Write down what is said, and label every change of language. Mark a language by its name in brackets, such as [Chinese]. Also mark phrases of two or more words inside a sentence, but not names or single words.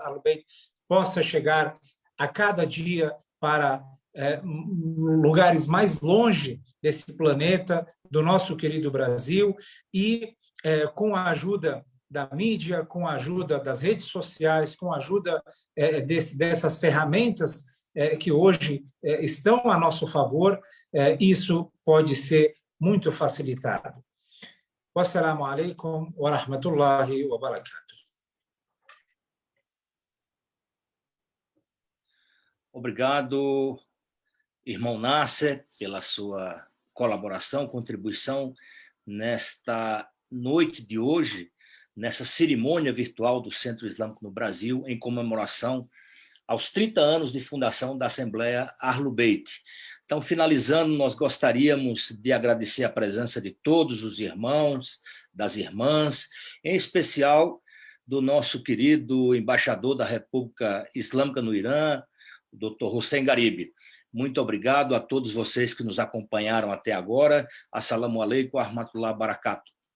[Portuguese] Ahlul Bayt possa chegar a cada dia para lugares mais longe desse planeta, do nosso querido Brasil, e com a ajuda da mídia, com a ajuda das redes sociais, com a ajuda dessas ferramentas que hoje estão a nosso favor, isso pode ser muito facilitado. [Arabic] والسلام عليكم ورحمة الله وبركاته. [Portuguese] Obrigado, irmão Nasser, pela sua colaboração, contribuição nesta noite de hoje, nessa cerimônia virtual do Centro Islâmico no Brasil, em comemoração aos 30 anos de fundação da Assembleia Ahlul Bayt. Então, finalizando, nós gostaríamos de agradecer a presença de todos os irmãos, das irmãs, em especial do nosso querido embaixador da República Islâmica no Irã, o Dr. Hussein Garibi. Muito obrigado a todos vocês que nos acompanharam até agora. [Arabic] السلام عليكم ورحمة الله وبركاته.